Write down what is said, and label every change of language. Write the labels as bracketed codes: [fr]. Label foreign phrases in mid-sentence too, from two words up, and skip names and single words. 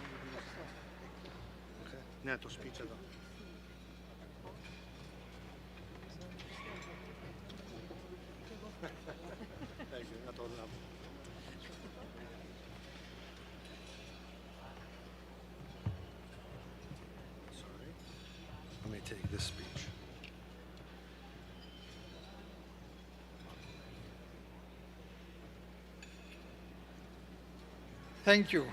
[el] Okay. Ναι, το speech εδώ. [en] Thank you. [el] Να το λάβω. [en] Sorry. Let me take this speech. Thank you.